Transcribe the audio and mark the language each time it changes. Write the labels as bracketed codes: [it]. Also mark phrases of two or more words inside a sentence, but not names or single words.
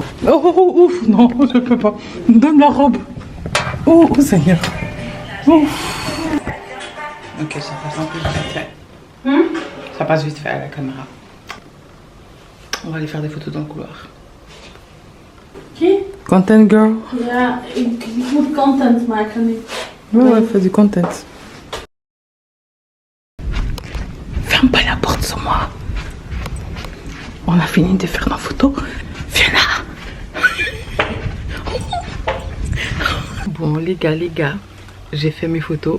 [fr] Oh ouf, non, je peux pas. Donne la robe. Oh Seigneur. Ouf. Ok, ça passe un peu vite fait. Ça passe vite fait à la caméra. On va aller faire des photos dans le couloir. Qui? [en] Content girl. [nl] Ja, ik moet content maken nu. [fr] Ouais, fais du content. Ferme pas la porte sur moi. On a fini de faire nos photos. Viens là. Bon les gars, j'ai fait mes photos.